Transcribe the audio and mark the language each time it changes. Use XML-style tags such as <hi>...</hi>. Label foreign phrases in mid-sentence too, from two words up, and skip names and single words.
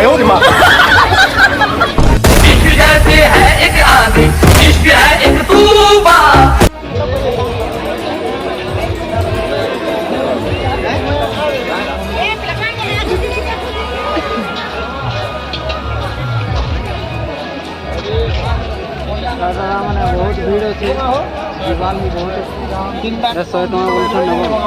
<hi>इश्क जैसे है एक आंधी, इश्क है एक तूफान।</hi> <or>ମାନେ ବହୁତ ଭିଡ଼ ଅଛି ଦୋକାନ ବି ବହୁତ 100 ଟଙ୍କା ବୋଲଛନ୍ ନେବ</or>